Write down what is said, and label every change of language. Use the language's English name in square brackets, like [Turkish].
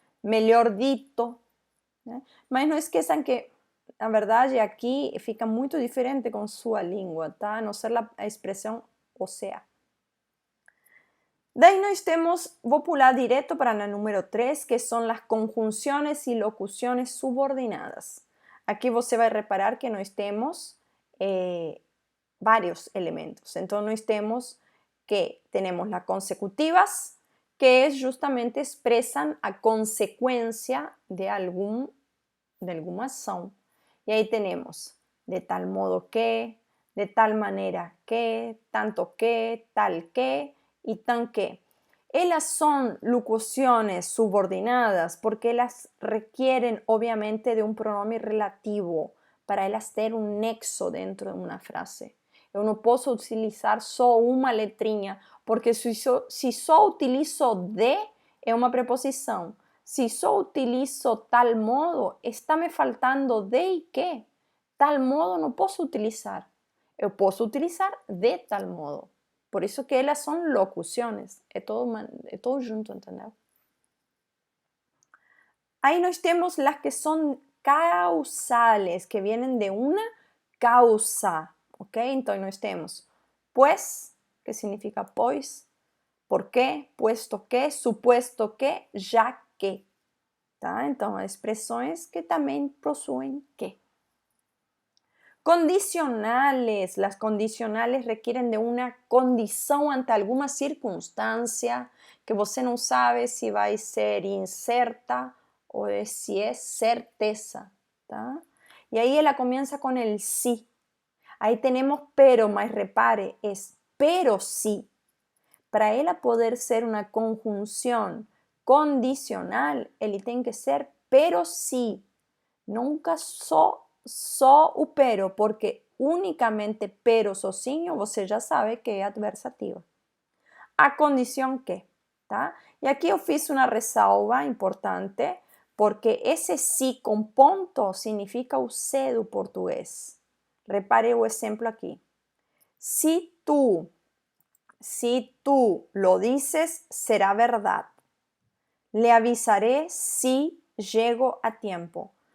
[Portuguese] Melhor dito, né? Mas não esqueçam que, na verdade, aqui fica muito diferente com sua língua, tá? A não ser a expressão o sea. Daí nós temos, vou pular direto para a número 3, que são as conjunções e locuções subordinadas. Aqui você vai reparar que nós temos varios elementos. Então, nós temos que [Spanish] tenemos las consecutivas, que justamente expresan a consecuencia de alguna acción. Y ahí tenemos de tal modo que, de tal manera que, tanto que, tal que y tan que. Ellas son locuciones subordinadas porque ellas requieren obviamente de un pronombre relativo para ellas tener un nexo dentro de una frase. [Portuguese] Eu não posso utilizar só uma letrinha, porque se só utilizo de, é uma preposição. Se só utilizo tal modo, está me faltando de e que. Tal modo não posso utilizar. Eu posso utilizar de tal modo. Por isso que elas são locuções. É todo junto, entendeu? Aí nós temos as que são causales, que vienen de uma causa. Ok, entonces nós temos pues, que significa pois, por qué, puesto que, supuesto que, já que. Tá? Então, expressões que também possuem que. Condicionales. [Spanish] Las condicionales requieren de una condición ante alguna circunstancia [Portuguese] que você não sabe se vai ser incerta ou se é certeza. Tá? [Spanish] E aí ela comienza con el sí. Ahí tenemos pero, [Portuguese] mas repare, [Spanish] es pero sí. Para ella poder ser una conjunción condicional, [Portuguese] ele tem que ser [Spanish] pero sí. [Portuguese] Nunca só o pero, porque unicamente pero sozinho, você já sabe que é adversativa. A condição que, tá? E aqui eu fiz uma ressalva importante, porque esse si com ponto significa o C do português. Repare o exemplo aqui. [Spanish] Si tú lo dices, será verdad. Le avisaré si llego a tiempo.